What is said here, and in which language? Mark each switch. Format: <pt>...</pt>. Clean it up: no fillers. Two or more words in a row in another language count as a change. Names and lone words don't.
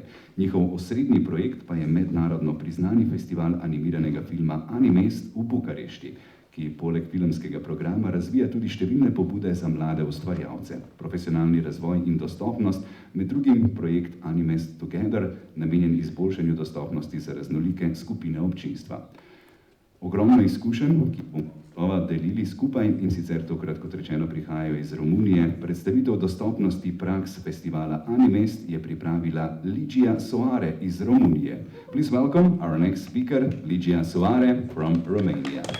<sl>Njihov osrednji projekt pa je mednarodno priznani festival animiranega filma Animest v Bukarešti, ki poleg filmskega programa razvija tudi številne pobude za mlade ustvarjalce, profesionalni razvoj in dostopnost, med drugim projekt Animest Together, namenjen izboljšanju dostopnosti za raznolike skupine občinstva. Ogromno izkušenj, ki bomo delili skupaj, in sicer tokrat, kot rečeno, prihajajo iz Romunije. Predstavitev dostopnosti praks festivala Animest je pripravila Ligia Soare iz Romunije.</sl> <en>Please welcome our next speaker, Ligia Soare from Romania.</en>